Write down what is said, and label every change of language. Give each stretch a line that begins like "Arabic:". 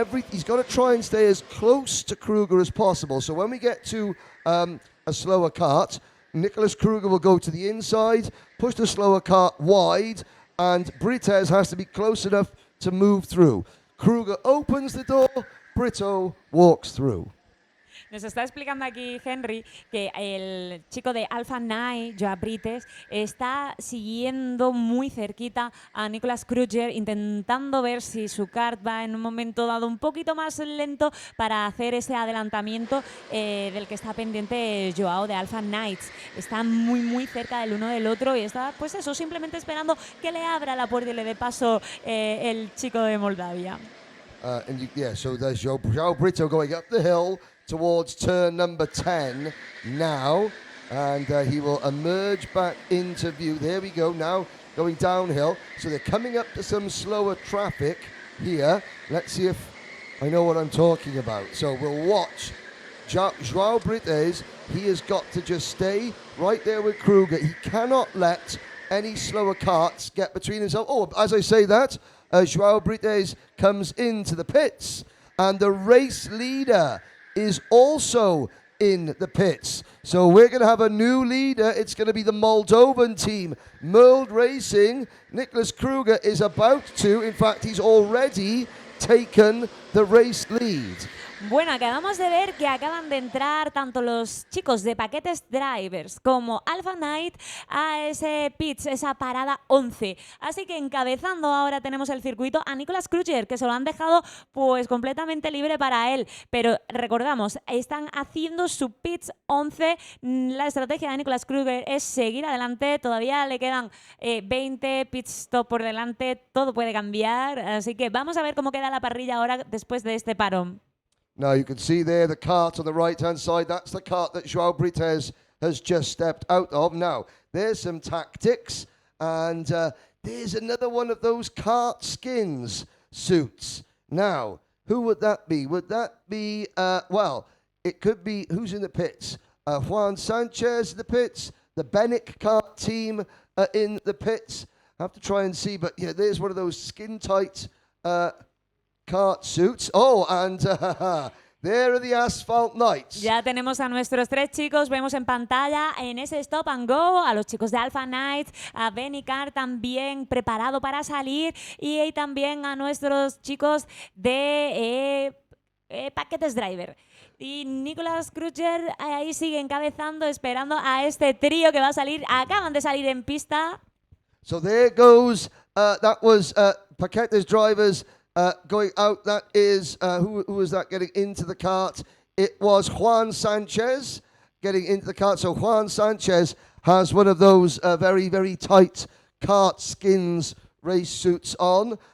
English: He's got to try and stay as close to Kruger as possible. So when we get to a slower kart, Nicholas Kruger will go to the inside, push the slower kart wide, and Brites has to be close enough to move through. Kruger opens the door, Brito walks through.
Spanish: Nos está explicando aquí Henry que el chico de Alpha Knight, Joao Brites, está siguiendo muy cerquita a Niklas Kruger, intentando ver si su kart va en un momento dado un poquito más lento para hacer ese adelantamiento del que está pendiente Joao de Alpha Knights. Está muy cerca del uno del otro y está, pues eso, simplemente esperando que le abra la puerta y le dé paso el chico de Moldavia.
English: So there's Joao Brito going up the hill, towards turn number 10 now. And he will emerge back into view. There we go, now going downhill. So they're coming up to some slower traffic here. Let's see if I know what I'm talking about. So we'll watch Joao Brites. He has got to just stay right there with Kruger. He cannot let any slower karts get between himself. Oh, as I say that, Joao Brites comes into the pits. And the race leader is also in the pits. So we're going to have a new leader. It's going to be the Moldovan team, Merld Racing. Nicholas Kruger is about to, in fact, he's already taken the race lead.
Spanish: Bueno, acabamos de ver que acaban de entrar tanto los chicos de Paquetes Drivers como Alpha Knight a ese pits, esa parada 11. Así que encabezando ahora tenemos el circuito a Nicholas Kruger, que se lo han dejado pues completamente libre para él. Pero recordamos, están haciendo su pits 11. La estrategia de Nicholas Kruger es seguir adelante. Todavía le quedan 20 pit stop por delante. Todo puede cambiar. Así que vamos a ver cómo queda la parrilla ahora después de este parón.
English: Now you can see there the kart on the right-hand side. That's the kart that Joao Brites has just stepped out of. Now, there's some tactics. And there's another one of those kart skins suits. Now, who would that be? Would that be, well, it could be, who's in the pits? Juan Sanchez in the pits. The Benick kart team in the pits. I have to try and see, but yeah, there's one of those skin-tight kart suits. Oh, and there are the Asphalt Knights.
Spanish: Ya tenemos a nuestros tres chicos, vemos en pantalla en ese stop and go a los chicos de Alpha Knight, a Benny Carr también preparado para salir y también a nuestros chicos de Paquetes Driver. Y Nicholas Kruger ahí sigue encabezando, esperando a este trío que va a salir. Acaban de salir en pista.
English: So there goes, that was Paquetes Drivers going out. That is, who was that getting into the kart? It was Juan Sanchez getting into the kart. So Juan Sanchez has one of those very, very tight kart skins race suits on.